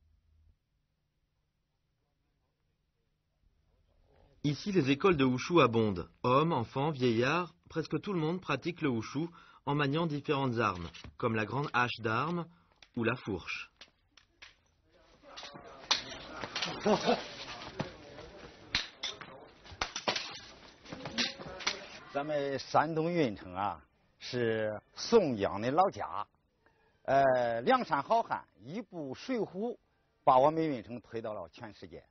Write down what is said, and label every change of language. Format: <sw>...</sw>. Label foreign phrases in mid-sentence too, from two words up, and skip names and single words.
<fr>Ici, les écoles de wushu abondent. Hommes, enfants, vieillards, presque tout le monde pratique le wushu en maniant différentes armes, comme la grande hache d'armes ou la fourche.</fr> <zh>咱们山东运城啊，是宋江的老家。梁山好汉一部《水浒》，把我们运城推到了全世界。</zh>